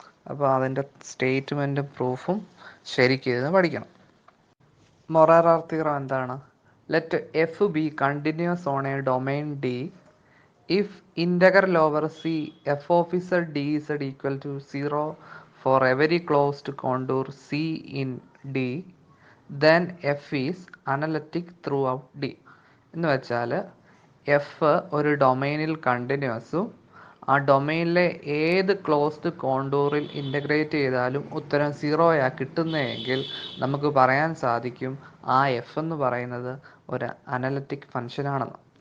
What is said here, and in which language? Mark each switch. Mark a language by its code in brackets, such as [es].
[ml] അപ്പോൾ അതിൻ്റെ സ്റ്റേറ്റ്മെൻറ്റും പ്രൂഫും ശരിക്കും ഇരുന്ന് പഠിക്കണം. മൊറേറാ തിയറം എന്താണ്? [en] Let F be continuous on a domain D if integral over C f(z) dz equal to 0 for every closed contour C in D, then F is analytic throughout D. [ml] എന്ന് വെച്ചാൽ F ഒരു ഡൊമൈനിൽ കണ്ടിന്യൂസും ആ ഡൊമൈനിലെ ഏത് closed കോണ്ടൂറിൽ integrate ചെയ്താലും ഉത്തരം സീറോയാ കിട്ടുന്നതെങ്കിൽ നമുക്ക് പറയാൻ സാധിക്കും ആ എഫ് എന്ന് പറയുന്നത് ഒരു അനലറ്റിക് ഫംഗ്ഷനാണെന്ന്.